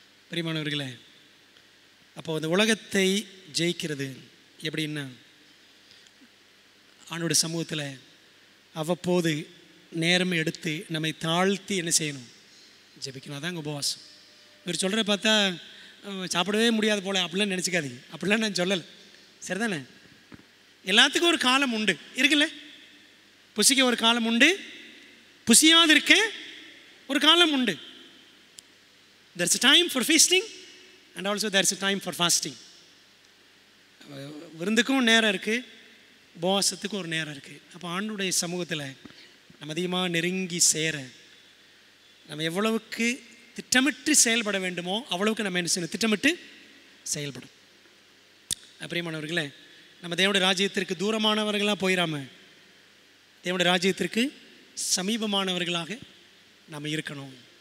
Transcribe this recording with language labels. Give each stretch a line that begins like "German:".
Tamil: பிரியமானவர்களே, அப்போ அந்த உலகத்தை ஜெயிக்கிறது எப்படின்னா, ஆண்டோட சமூகத்தில் அவ்வப்போது நேரம் எடுத்து நம்மை தாழ்த்தி என்ன செய்யணும்? ஜெபிக்கணும். அதாங்க உபவாசம். இவர் சொல்கிற பார்த்தா சாப்பிடவே முடியாது போல அப்படிலாம் நினச்சிக்காதீங்க. அப்படிலாம் நான் சொல்லலை. சரிதானே? எல்லாத்துக்கும் ஒரு காலம் உண்டு, இருக்குல்ல? புசிக்க ஒரு காலம் உண்டு, புசியாது இருக்க ஒரு காலம் உண்டு.
English: There's a time for feasting and also there's a time for fasting.
Tamil: விருந்துக்கும் நேரம் இருக்குது, உபவாசத்துக்கும் ஒரு நேரம் இருக்குது. அப்போ ஆண்டுடைய சமூகத்தில் நம்ம அதிகமாக நெருங்கி சேர, நம்ம எவ்வளவுக்கு திட்டமிட்டு செயல்பட வேண்டுமோ அவ்வளவுக்கு நம்ம என்ன செய்யணும்? திட்டமிட்டு செயல்படும். பிரியமானவர்களே, நம்ம தேவனுடைய ராஜ்யத்திற்கு தூரமானவர்களாக போயிடாமல் தேவனுடைய ராஜ்யத்திற்கு சமீபமானவர்களாக நம்ம இருக்கணும்.